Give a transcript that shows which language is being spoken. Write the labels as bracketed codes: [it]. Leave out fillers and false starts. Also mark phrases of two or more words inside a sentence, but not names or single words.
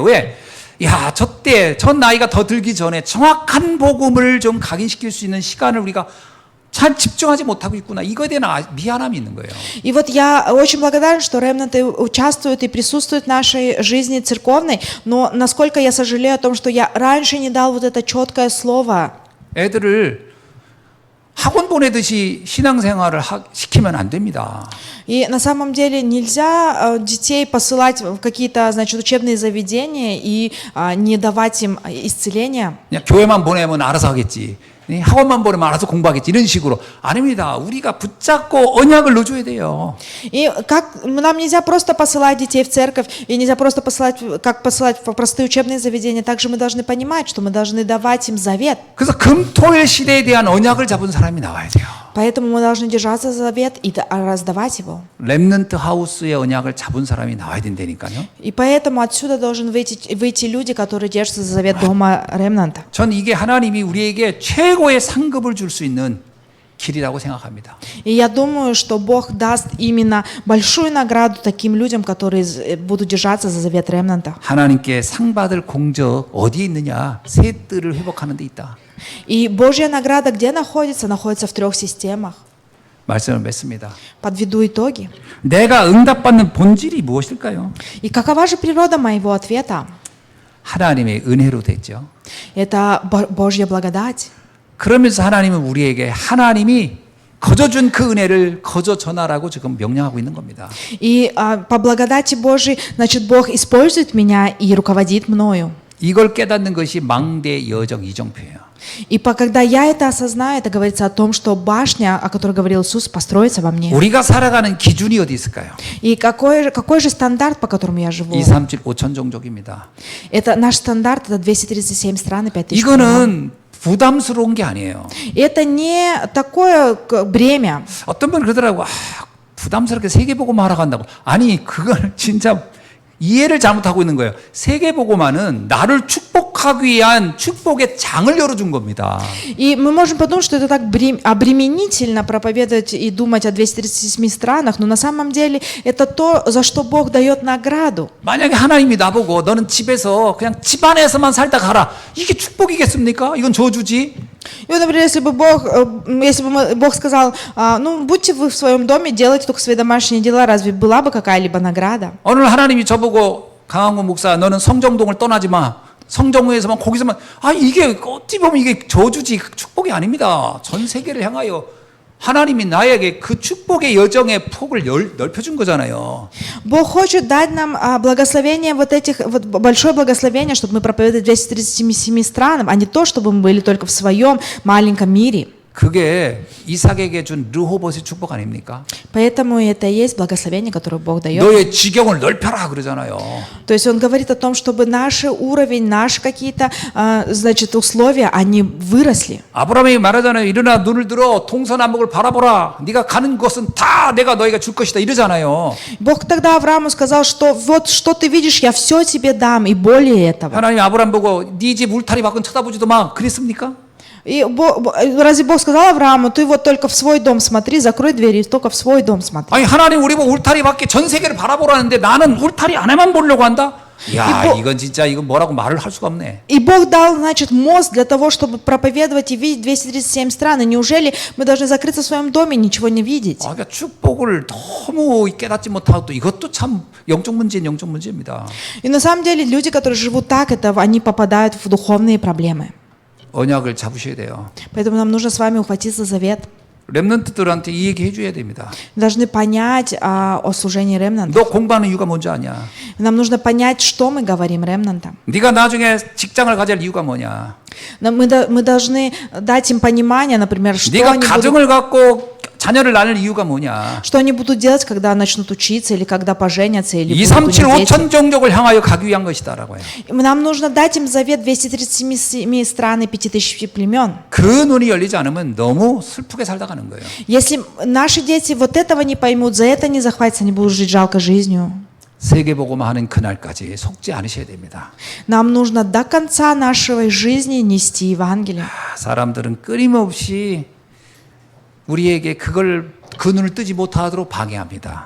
[ko] 왜? 야, 저 나이가 더 들기 전에 정확한 복음을 좀 각인시킬 수 있는 시간을 우리가 잘 집중하지 못하고 있구나. 이거에 대한 미안함이 있는 거예요. [ru] И вот я очень благодарен, что ремнанты участвуют и присутствуют в нашей жизни церковной, но насколько я сожалею о том, что я раньше не дал вот это четкое слово. [ko] 애들을 학원 보내듯이 신앙생활을 시키면 안 됩니다. [ru] И на самом деле нельзя детей посылать в какие-то, значит, учебные заведения и не давать им исцеления. [ko] 그냥 교회만 보내면 알아서 하겠지. 학원만 보내면 알아서 공부하겠지. 이런 식으로. 아닙니다. 우리가 붙잡고 언약을 넣어줘야 돼요. [ru] И как нам нельзя просто посылать детей в церковь, и нельзя просто посылать, как посылать в простые учебные заведения. Также мы должны понимать, что мы должны давать им завет. [ko] 그래서 금토일 시대에 대한 언약을 잡은 사람이 나와야 돼요. [ru] Поэтому мы должны держаться за завет и раздавать его. [ko] 렘넌트 하우스의 언약을 잡은 사람이 나와야 된다니까요. [ru] И поэтому отсюда должен выйти люди, которые держатся за завет дома ремнанта. [ko] 전 이게 하나님이 우리에게 최고의 상급을 줄 수 있는 길이라고 생각합니다. [ru] И я думаю, что Бог даст именно большую награду таким людям, которые будут держаться за завет ремнанта. [ko] 하나님께 상 받을 공적 어디에 있느냐? 세 뜰을 회복하는 데 있다. [ru] И Божья награда где находится? Находится в 3 системах. [ko] 말씀을 맺습니다. [ru] Подведу итоги. [ko] 내가 응답받는 본질이 무엇일까요? [ru] И какова же природа моего ответа? [ko] 하나님의 은혜로 됐죠. [ru] Это Божья благодать. [ko] 그러면서 하나님은 우리에게 하나님이 거저준 그 은혜를 거저 전하라고 지금 명령하고 있는 겁니다. [ru] И по благодати Божьей, значит, Бог использует меня и руководит мною. [ko] 이걸 깨닫는 것이 망대 여정 이정표예요. [ru] И когда я это осознаю, это говорится о том, что башня, о которой говорил Иисус, построится во мне. [ko] 우리가 살아가는 기준이 어디 있을까요? [ru] И какой же стандарт, по которому я живу? [ko] 2, 3, 7, 5천 종족입니다. [ru] Это наш стандарт, это 237 стран и 5000 стран. [ko] 이거는 부담스러운 게 아니에요. [ru] Это не такое бремя. [ko] 어떤 분은 그러더라고. 부담스럽게 세계복음화 하러 간다고. 아니 그걸 진짜 이해를 잘못하고 있는 거예요. 세계복음화는 나를 축복하기 위한 축복의 장을 열어준 겁니다. [ru] И мы можем подумать, что это так обременительно проповедовать и думать о 237 странах, но на самом деле это то, за что Бог дает награду. [ko] 만약에 하나님이 나보고 너는 집에서 그냥 집 안에서만 살다 가라. 이게 축복이겠습니까? 이건 저주지. [ru] И вот, например, если бы Бог сказал, ну, будьте вы в своем доме, делайте только свои домашние дела, разве была бы какая-либо награда? [ko] 오늘 하나님이 저보고 강한구 목사 너는 성정동을 떠나지 마. 성정동에서만 거기서만 이게 어찌 보면 이게 저주지 축복이 아닙니다. 전 세계를 향하여 하나님이 나에게 그 축복의 여정의 폭을 넓혀준 거잖아요. [ru] Бог хочет дать нам благословение большое благословение, чтобы мы проповедовали 237 странам, а не то, чтобы мы были только в своем маленьком мире. [ko] 그게 이삭에게 준 르호봇의 축복 아닙니까? [ru] Поэтому это и есть благословение, которое Бог дает. [ko] 너의 지경을 넓혀라 그러잖아요. [ru] То есть Он говорит о том, чтобы наш уровень, наши какие-то, значит, условия, они выросли. [ko] 아브라함이 말하잖아요. 일어나 눈을 들어 동서남북을 바라보라. 네가 가는 곳은 다 내가 너희가 줄 것이다 이러잖아요. [ru] Бог тогда Аврааму сказал, что вот что ты видишь, я все тебе дам и более этого. [ko] 하나님 아브라함 보고 네 집 울타리 밖은 쳐다보지도 마 그랬습니까? [ru] И разве Бог сказал Аврааму, ты вот только в свой дом смотри, закрой двери, только в свой дом смотри. [ko] 아니 하나님 우리 보고 울타리 밖에 전 세계를 바라보라는데 나는 울타리 안에만 보려고 한다? 야, 이건 진짜 이건 뭐라고 말을 할 수가 없네. [ru] И Бог дал, значит, мозг для того, чтобы проповедовать и видеть 237 стран. И неужели мы должны закрыться в своем доме и ничего не видеть? [ko] 그러니까 축복을 너무 깨닫지 못하고 또 이것도 참 영적 문제입니다. [ru] И на самом деле люди, которые живут так, они попадают в духовные проблемы. [ko] 언약을 잡으셔야 돼요. [ru] Поэтому нам нужно с вами ухватиться за завет. [ko] 렘넌트들한테 이 얘기 해줘야 됩니다. [ru] Должны понять о служении ремнанта. [ko] 너 공부하는 이유가 뭔지 아냐? [ru] Нам нужно понять, что мы говорим ремнантам. [ko] 네가 나중에 직장을 가질 이유가 뭐냐? [ru] Мы должны дать им понимание, например, что [ko] 네가 [ru] они [ko] 가정을 갖고 자녀를 낳을 이유가 뭐냐? [ru] Что они будут делать, когда начнут учиться, или когда поженятся, или [ko] 2, [ru] будут [ko] 3, 7, [ru] у них дети? [ko] 5천 종족을 향하여 가기 위한 것이다라고 해요. [ru] Нам нужно дать им завет 237 стран и 5000 племен. [ko] 그 눈이 열리지 않으면 너무 슬프게 살다 가는 거예요. [ru] Если наши дети вот этого не поймут, за это не захватятся, они будут жить жалко жизнью. [ko] 세계복음화 하는 그날까지 속지 않으셔야 됩니다. [ru] Нам нужно до конца нашей жизни нести Евангелие. [ko] 사람들은 끊임없이 우리에게 그 눈을 뜨지 못하도록 방해합니다.